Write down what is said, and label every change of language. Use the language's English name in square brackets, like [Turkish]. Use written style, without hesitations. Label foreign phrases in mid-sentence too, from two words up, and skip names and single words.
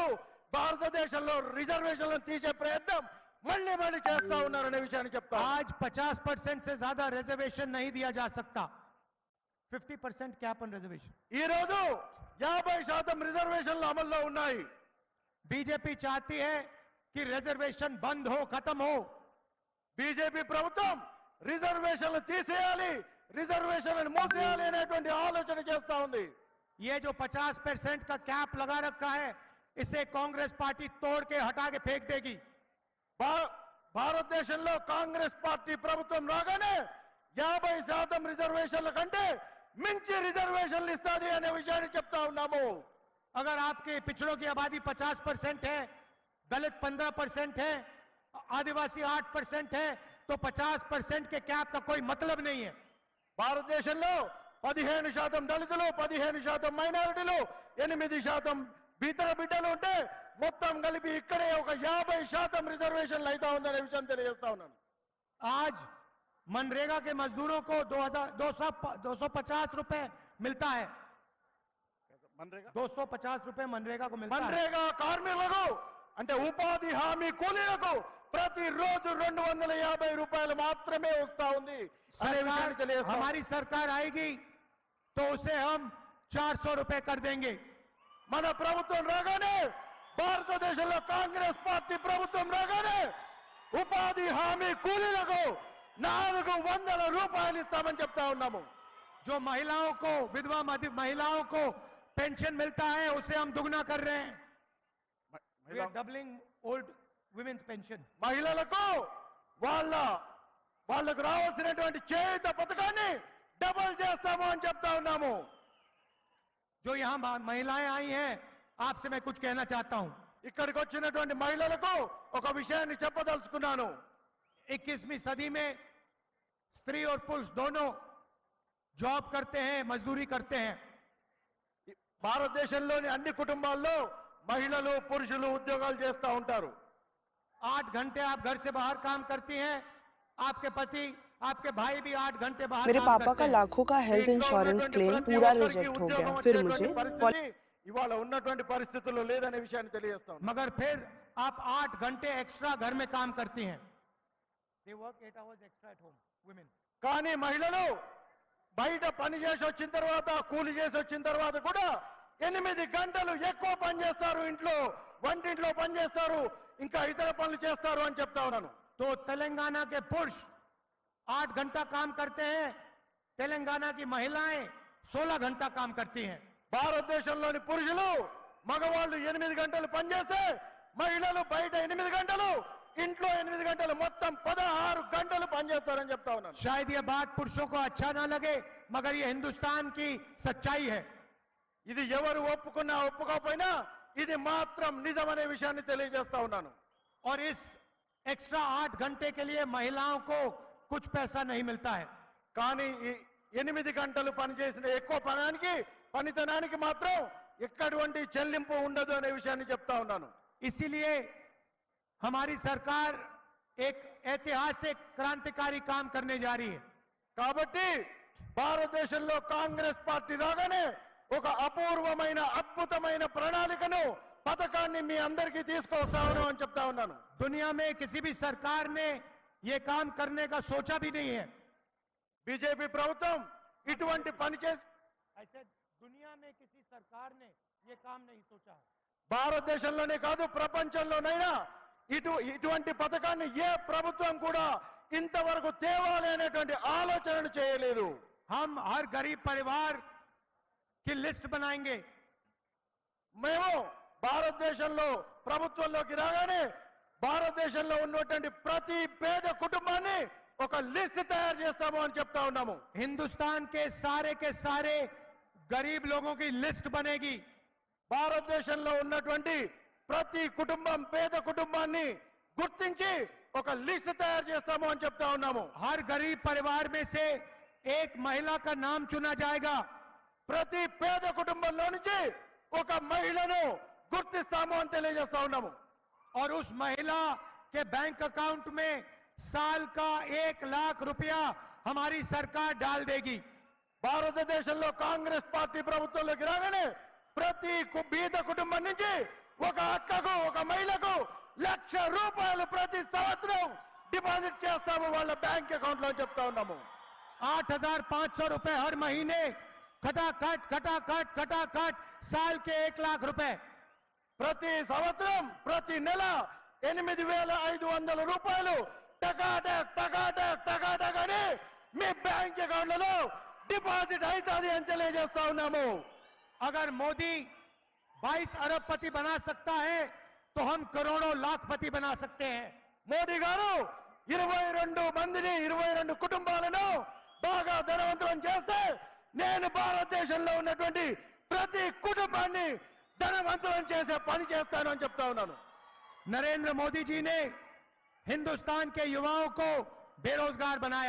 [Telugu] భారతదేశంలో రిజర్వేషన్లను తీసే ప్రయత్నం మళ్ళీ చేస్తా ఉన్నారనే విషయాన్ని చెప్తా. [Hindi] आज 50% से ज्यादा रिजर्वेशन नहीं दिया जा सकता। [English] 50% cap on reservation. [Telugu] ఈ రోజు 50% రిజర్వేషన్లు అమల్లో ఉన్నాయి. [Hindi] बीजेपी चाहती है कि रिजर्वेशन बंद हो, खत्म हो। [Telugu] బీజేపీ ప్రభుత్వం రిజర్వేషన్లు తీసేయాలి, రిజర్వేషన్లను మూసేయాలి అనేటువంటి ఆలోచన చేస్తా ఉంది. [Hindi] ये जो 50% का कैप लगा रखा है, इसे कांग्रेस पार्टी तोड़ के हटा के फेंक देगी। [Telugu] భారతదేశంలో కాంగ్రెస్ పార్టీ ప్రభుత్వం రాగానే 50% రిజర్వేషన్ల కంటే మించి రిజర్వేషన్లు ఇస్తాది అనే విషయాన్ని చెప్తా ఉన్నాము. [Hindi] अगर आपके पिछड़ों की आबादी 50% है, दलित 15% है, आदिवासी 8% है, तो 50% के कैप का कोई मतलब नहीं है। [Telugu] భారతదేశంలో 15% దళితులు, 15% మైనారిటీలు, 8% ఇతర బిడ్డలు ఉంటే మొత్తం కలిపి ఇక్కడే ఒక 50% రిజర్వేషన్లు అయితే ఉందనే విషయం తెలియజేస్తా ఉన్నాను. [Hindi] आज मनरेगा के मजदूरों को 250 रुपए मिलता है। 250 रुपए मनरेगा को मिलता है। [Telugu] मनरेगा కార్మికులకు అంటే ఉపాధి హామీ కూలీలకు ప్రతిరోజు 250 రూపాయలు మాత్రమే వస్తా ఉంది అనే విషయాన్ని తెలియజేస్తా. [Hindi] हमारी सरकार आएगी तो उसे हम 400 रुपए कर देंगे। [Telugu] మన ప్రభుత్వం రాగానే, భారతదేశంలో కాంగ్రెస్ పార్టీ ప్రభుత్వం రాగానే ఉపాధి హామీ కూలీలకు 400 రూపాయలు ఇస్తామని చెప్తా ఉన్నాము. [Hindi] जो महिलाओं को, विधवा महिलाओं को पेंशन मिलता है, उसे हम दुगना कर रहे हैं। [English] We are doubling old women's pension. [Telugu] మహిళలకు వాళ్ళకు రావాల్సినటువంటి చేయూత పథకాన్ని డబుల్ చేస్తాము అని చెప్తా ఉన్నాము. [Hindi] जो यहाँ महिलाएं आई हैं, आपसे मैं कुछ कहना चाहता हूं। [Telugu] ఇక్కడికి వచ్చినటువంటి మహిళలకు ఒక విషయాన్ని చెప్పదలుచుకున్నాను. [Hindi] 21वीं सदी में स्त्री और पुरुष दोनों जॉब करते हैं, मजदूरी करते हैं। [Telugu] భారతదేశంలోని అన్ని కుటుంబాల్లో మహిళలు పురుషులు ఉద్యోగాలు చేస్తూ ఉంటారు. [Hindi] 8 घंटे आप घर से बाहर काम करती हैं, आपके पति, आपके भाई भी 8 घंटे बाहर मेरे काम पापा करते का हैं। लाखों का [English] health insurance claim [Hindi] पूरा रिजेक्ट हो गया। फिर मुझे [Telugu] ఇవాళ ఉన్నటువంటి పరిస్థితుల్లో లేదనే విషయాన్ని తెలియజేస్తాం. [Hindi] मगर फिर आप 8 घंटे एक्स्ट्रा घर में काम करती हैं। [English] They work 8 hours extra at home, women. [Telugu] కానీ మహిళలు బయట పని చేసి వచ్చిన తర్వాత, కూలి చేసి వచ్చిన తర్వాత కూడా 8 గంటలు ఎక్కువ పని చేస్తారు. ఇంట్లో వంటింట్లో పని చేస్తారు, ఇంకా ఇతర పనులు చేస్తారు అని చెప్తా ఉన్నాను. [Hindi] तो तेलंगाना के पुरुष 8 घंटा काम करते हैं, तेलंगाना की महिलाएं 16 घंटा काम करती हैं। [Telugu] భారతదేశంలోని పురుషులు మగవాళ్ళు 8 గంటలు పనిచేస్తే మహిళలు బయట 8 గంటలు, ఇంట్లో 8 గంటలు, మొత్తం 16 గంటలు పనిచేస్తారని చెప్తా ఉన్నాను. [Hindi] शायद ये बात पुरुषों को अच्छा ना लगे, मगर ये हिंदुस्तान की सच्चाई है। [Telugu] ఇది ఎవరు ఒప్పుకున్నా ఒప్పుకోకపోయినా ఇది మాత్రం నిజమనే విషయాన్ని తెలియజేస్తా ఉన్నాను. [Hindi] और इस एक्स्ट्रा 8 घंटे के लिए महिलाओं को कुछ पैसा नहीं मिलता है। [Telugu] కానీ ఈ 8 గంటలు పనిచేసిన ఎక్కువ పనితనానికి మాత్రం ఎక్కడటువంటి చెల్లింపు ఉండదు అనే విషయాన్ని చెప్తా ఉన్నాను. [Hindi] इसीलिए हमारी सरकार एक ऐतिहासिक क्रांतिकारी काम करने जा रही है। [Telugu] కాబట్టి భారతదేశంలో కాంగ్రెస్ పార్టీ రాగానే ఒక అపూర్వమైన అద్భుతమైన ప్రణాళికను, పథకాన్ని మీ అందరికీ తీసుకొస్తాను అని చెప్తా ఉన్నాను. [Hindi] दुनिया में किसी भी सरकार ने ये काम करने का सोचा भी नहीं है। [Telugu] బీజేపీ ప్రభుత్వం ఇటువంటి పని చేసి [Hindi] ऐसे दुनिया में किसी सरकार ने ये काम नहीं सोचा है। [Telugu] భారతదేశంలోనే కాదు ప్రపంచంలోనైనా ఇటువంటి పథకాన్ని ఏ ప్రభుత్వం కూడా ఇంతవరకు తేవాలి అనేటువంటి ఆలోచనను చేయలేదు. [Hindi] हम हर गरीब परिवार की लिस्ट बनाएंगे। [Telugu] మేము భారతదేశంలో ప్రభుత్వంలోకి రాగానే భారతదేశంలో ఉన్నటువంటి ప్రతి పేద కుటుంబాన్ని ఒక లిస్ట్ తయారు చేస్తాము అని చెప్తా ఉన్నాము. [Hindi] हिंदुस्तान के सारे गरीब लोगों की लिस्ट बनेगी। [Telugu] భారతదేశంలో ఉన్నటువంటి ప్రతి కుటుంబం, పేద కుటుంబాన్ని గుర్తించి ఒక లిస్ట్ తయారు చేస్తాము అని చెప్తా ఉన్నాము. [Hindi] हर गरीब परिवार में से एक महिला का नाम चुना जाएगा। [Telugu] ప్రతి పేద కుటుంబంలో నుంచి ఒక మహిళను గుర్తిస్తాము అని తెలియజేస్తా ఉన్నాము. [Hindi] और उस महिला के [English] bank account [Hindi] में साल का 1 लाख रुपया हमारी सरकार डाल देगी। [Telugu] భారతదేశంలో కాంగ్రెస్ పార్టీ ప్రభుత్వంలోకి రాగానే ప్రతి బీద కుటుంబం నుంచి ఒక అక్కకు, ఒక మహిళకు 1,00,000 రూపాయలు ప్రతి సంవత్సరం డిపాజిట్ చేస్తాము వాళ్ళ [English] bank account [Telugu] లో చెప్తా ఉన్నాము. [Hindi] 8,500 रुपए हर महीने, खटाखट साल के 1 लाख रुपए। [Telugu] ప్రతి సంవత్సరం, ప్రతి నెల 8,500 రూపాయలు టకాటక్ అని మీ బ్యాంక్ అకౌంట్లలో డిపాజిట్ అవుతుంది అని తెలియజేస్తా ఉన్నాము. [Hindi] अगर मोदी 22 अरबपति बना सकता है तो हम करोड़ों लाखपति बना सकते हैं. [Telugu] మోడీ గారు 22 మందిని 22 కుటుంబాలను బాగా ధనవంతులను చేస్తే నేను భారతదేశంలో ఉన్నటువంటి ప్రతి కుటుంబాన్ని ధనవంతులను చేసే పని చేస్తాను అని చెప్తా ఉన్నాను. [Hindi] नरेंद्र मोदी जी ने हिंदुस्तान के युवाओं को बेरोजगार बनाया.